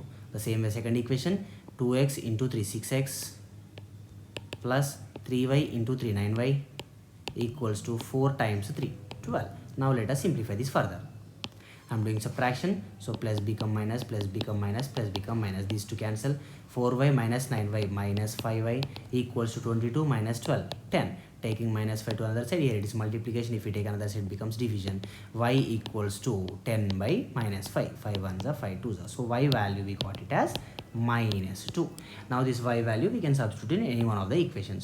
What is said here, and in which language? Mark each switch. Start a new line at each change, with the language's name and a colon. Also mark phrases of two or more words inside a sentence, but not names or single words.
English: The same way second equation, 2x into 3 6x plus 3y into 3 9y equals to 4 times 3 12. Now let us simplify this further. I am doing subtraction, so plus become minus, plus become minus, plus become minus. These two cancel. 4y minus 9y minus 5y equals to 22 minus 12 10. Taking minus 5 to another side, here it is multiplication. If you take another side, it becomes division. Y equals to 10 by minus 5. 5 1s are 5 2s are. So y value we got it as minus 2. Now this y value we can substitute in any one of the equations.